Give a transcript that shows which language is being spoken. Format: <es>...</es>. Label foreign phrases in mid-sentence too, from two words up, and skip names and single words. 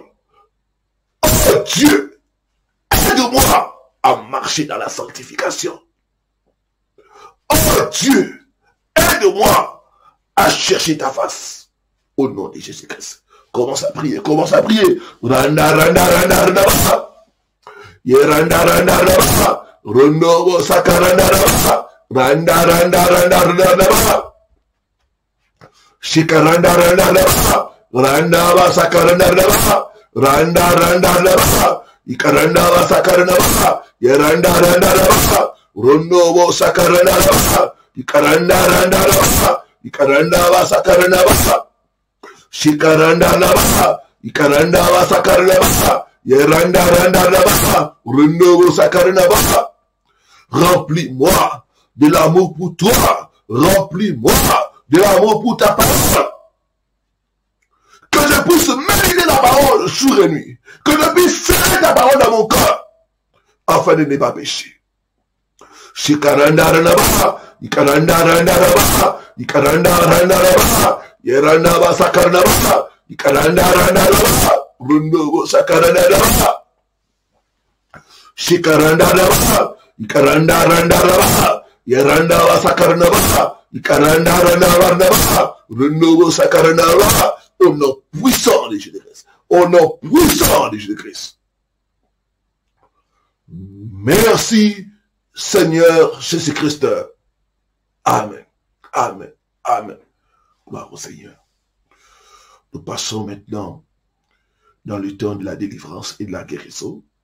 <fr>Oh Dieu, aide-moi à marcher dans la sanctification. Oh Dieu, aide-moi à chercher ta face. Au nom de Jésus-Christ. Commence à prier, commence à prier. Randa, randa, randa, randa, randa. Randa, randa, randa. Rondo, sakaranda, randa. Randa, randa, randa, randa, randa. Shikaranda, randa, randa. Randa, sakaranda, randa. Randa, randa, randa. Ikaranda, sakaranda, randa. Randa, randa, randa. Rondo, sakaranda, randa. Ikaranda, randa, randa. Ikaranda, sakaranda, randa. Shikaranda Navaha, Ikaranda Vasakarnavaha, Yeranda Randa Navaha, Rundo Sakarnavaha. Remplis-moi de l'amour pour toi, remplis-moi de l'amour pour ta parole. Que je puisse méditer la parole jour et nuit, que je puisse serrer ta parole dans mon cœur, afin de ne pas pécher. Shikaranda Navaha, Ikaranda Randa Navaha, Ikaranda Randa Navaha. Yeranda basakarna basa, ikaranda randa basa, rundo sakaranda basa, shikaranda basa, ikaranda randa basa, yeranda basakarna basa, ikaranda randa basa, rundo sakaranda basa. Au nom puissant de Jésus-Christ, au nom puissant de Jésus-Christ. Merci Seigneur Jésus-Christ. Amen, amen, amen. Gloire au Seigneur. Nous passons maintenant dans le temps de la délivrance et de la guérison.</fr>